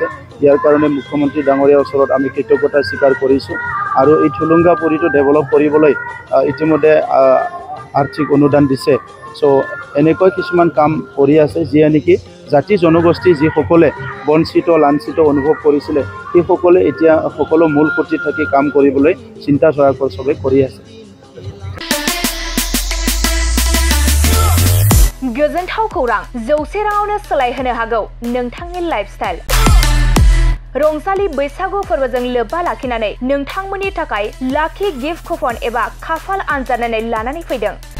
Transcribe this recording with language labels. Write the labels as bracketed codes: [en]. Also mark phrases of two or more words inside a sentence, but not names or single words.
[as] ইয়াৰ কাৰণে মুখ্যমন্ত্ৰী ডাঙৰীয়াৰ ওচৰত আমি কৃতজ্ঞতা স্বীকাৰ কৰিছোঁ আৰু এই থুলুংগাপুৰীটো ডেভেলপ কৰিবলৈ ইতিমধ্যে আৰ্থিক অনুদান দিছে। চ' এনেকৈ কিছুমান কাম কৰি আছে যিয়ে নেকি জাতি জনগোষ্ঠী যিসকলে বঞ্চিত লাঞ্ছিত অনুভৱ কৰিছিলে সেইসকলে এতিয়া সকলো মূল খুঁটিত থাকি কাম কৰিবলৈ চিন্তাধাৰা চবে কৰি আছে। [brx] गोजोनथाव खौरां 100 राङावनो सोलायहोनो हागौ नोंथांनि लाइफस्टाइल। रंजालि बैसागु फोरबोजों लोब्बा लाखिनानै नोंथांमोननि थाखाय लाखि [en] gift coupon [brx] एबा खाफाल आनजादनानै लानानै फैदों।